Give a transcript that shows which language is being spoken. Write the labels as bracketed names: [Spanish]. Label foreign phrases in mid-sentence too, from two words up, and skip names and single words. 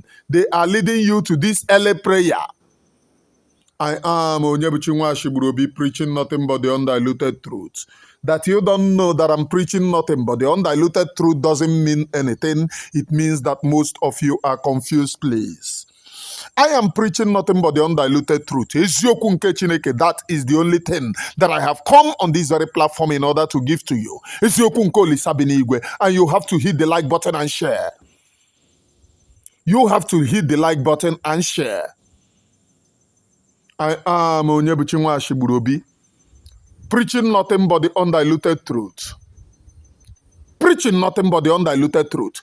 [English] They are leading you to this LA prayer. I am Onyebuchi Nwashigburobi preaching nothing but the undiluted truth. That you don't know that I'm preaching nothing but the undiluted truth doesn't mean anything. It means that most of you are confused, please. I am preaching nothing but the undiluted truth. [Igbo] Eziokwu nke Chineke, [English] that is the only thing that I have come on this very platform in order to give to you. [Igbo] Eziokwu nke Olisa bi n'igwe. [English] And you have to hit the like button and share. You have to hit the like button and share. I am Onyebuchi Nwashigburobi, preaching nothing but the undiluted truth. Preaching nothing but the undiluted truth.